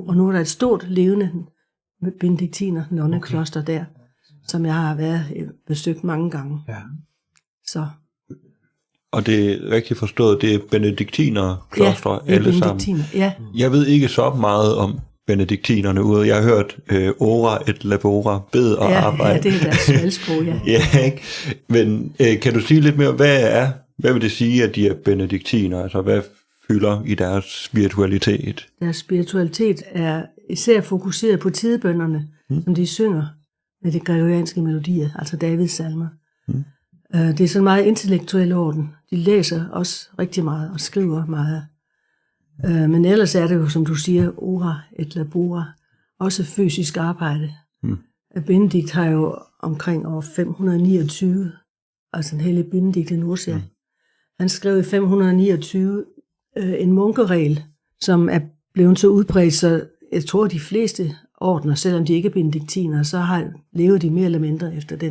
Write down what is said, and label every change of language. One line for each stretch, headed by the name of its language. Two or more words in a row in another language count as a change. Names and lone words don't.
Danish: Og nu er der et stort levende benediktiner nonnekloster der, som jeg har været besøgt mange gange. Ja. Så. Og det er rigtigt forstået, det er benediktinerklostre alle sammen. Ja. Jeg ved ikke så meget om benediktinerne ude. Jeg har hørt
Latin: ora et labora,
Danish: bed og arbejde. Ja, det er deres smalsprog, ja. Ja, ikke? Men kan du sige lidt mere, hvad vil det sige, at de er benediktiner? Altså, hvad fylder i deres spiritualitet? Deres spiritualitet er især fokuseret på tidebønnerne, som de synger med de gregorianske melodier, altså Davids salmer. Det er sådan meget intellektuel orden. De læser også rigtig meget og skriver meget. Men ellers er det jo, som du siger,
Latin: ora et labora,
Danish: også fysisk arbejde. Benedikt har jo omkring år 529, altså en hellig Benedikt i Nursia. Han skrev i 529 en munkeregel, som er blevet så udbredt, så jeg tror, de fleste ordener, selvom de ikke er benediktiner, så lever de mere eller mindre efter den.